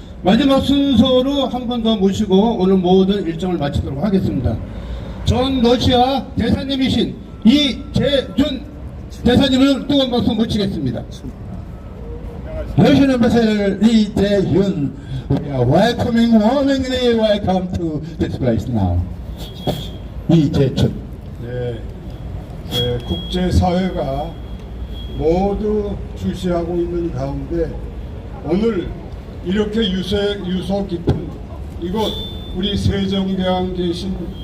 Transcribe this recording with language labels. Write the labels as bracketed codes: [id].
[ko] 마지막 순서로 한 번 더 모시고 오늘 모든 일정을 마치도록 하겠습니다. 전 러시아 대사님이신 이재준 대사님을 뜨거운 박수 모시겠습니다. [en] Russian Ambassador Lee Jae-hyun, we are warmly welcome to this place now. [ko] 이재춘. 네, 국제사회가 모두 주시하고 있는 가운데 오늘 이렇게 유서 깊은 이곳 우리 세종대왕 계신